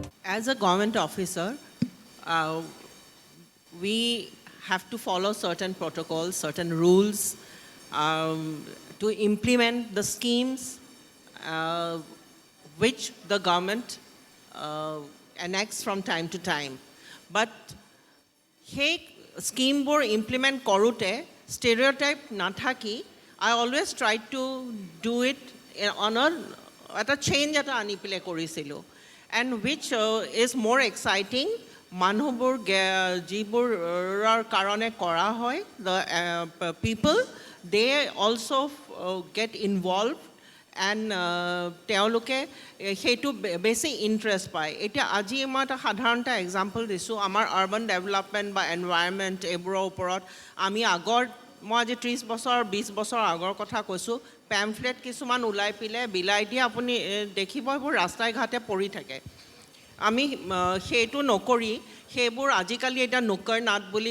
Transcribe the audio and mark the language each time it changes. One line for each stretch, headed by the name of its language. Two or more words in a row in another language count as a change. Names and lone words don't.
English: as a government officer, we have to follow certain protocols, certain rules to implement the schemes which the government enacts from time to time. But
Assamese: সেই স্কিমবোৰ ইমপ্লিমেণ্ট কৰোঁতে ষ্টেৰিঅ'টাইপ নাথাকি
English: I always tried to do it on
Assamese: এটা চেঞ্জ এটা আনি পেলাই কৰিছিলোঁ
English: and which is more exciting
Assamese: মানুহবোৰ যিবোৰৰ কাৰণে কৰা হয়
English: the people they also get involved and
Assamese: তেওঁলোকে সেইটো বেছি ইণ্টাৰেষ্ট পায় এতিয়া আজি মই এটা সাধাৰণ এটা এক্সাম্পল দিছোঁ আমাৰ
English: urban development
Assamese: বা এনভাইৰনমেণ্ট এইবোৰৰ ওপৰত আমি আগৰ মই আজি 30 বছৰ 20 বছৰ আগৰ কথা কৈছোঁ পেম্ফলেট কিছুমান ওলাই পেলাই বিলাই দিয়ে আপুনি দেখিব এইবোৰ ৰাস্তাই ঘাটে পৰি থাকে আমি সেইটো নকৰি সেইবোৰ আজিকালি এটা নুক্কৰ নাট বুলি